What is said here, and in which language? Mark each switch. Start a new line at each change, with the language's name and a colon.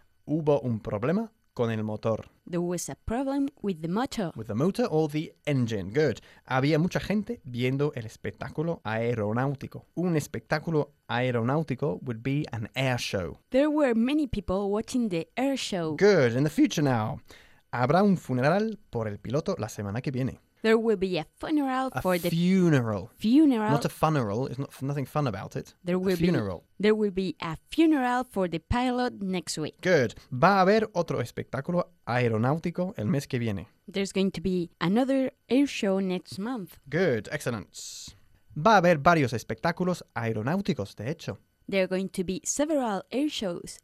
Spanish: Hubo un problema con el motor.
English: There was a problem with the motor. With the motor or the engine. Good.
Spanish: Había mucha gente viendo el espectáculo aeronáutico. Un espectáculo aeronáutico
English: would be an air show. There were many people watching the air show. Good. In the future now.
Spanish: Habrá un funeral por el piloto la semana que viene.
English: There will be a funeral for the funeral. Not a funeral. It's not nothing fun about it. There will be a funeral. There will be a funeral for the pilot next week. Good.
Spanish: Va a haber otro espectáculo aeronáutico el mes que viene.
English: There's going to be another air show next month. Good. Excellent.
Spanish: Va a haber varios espectáculos aeronáuticos, de hecho.
English: There are going to be several air shows.